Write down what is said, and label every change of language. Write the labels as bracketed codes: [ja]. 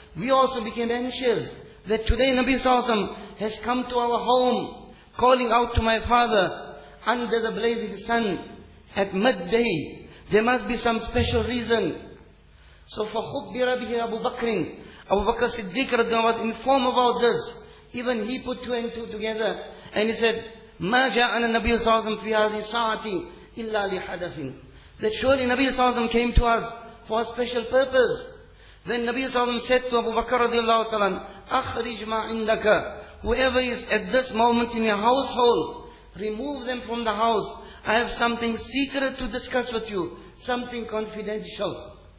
[en] We also became anxious that today Nabi sallallahu alaihi wasallam has come to our home, calling out to my father under the blazing sun at midday. There must be some special reason. So for [ar] khubbira bihi [en] Abu Bakr, Abu Bakr Siddiq radhiyallahu anhu was informed about this. Even he put two and two together and he said, [ar] مَا جَاءَنَا النَّبِيُّ صَلَّى اللَّهُ عَلَيْهِ وَسَلَّمْ فِي هَذِهِ سَاعَةِ إِلَّا لِحَدَثٍ. [en] That surely Nabi Sallallahu Alaihi Wasallam came to us for a special purpose. Then Nabi Sallallahu Alaihi Wasallam said to Abu Bakr radiallahu ta'ala, [ar] أَخْرِجْ مَا عِنْدَكَ. [en] Whoever is at this moment in your household, remove them from the house. I have something secret to discuss with you, something confidential.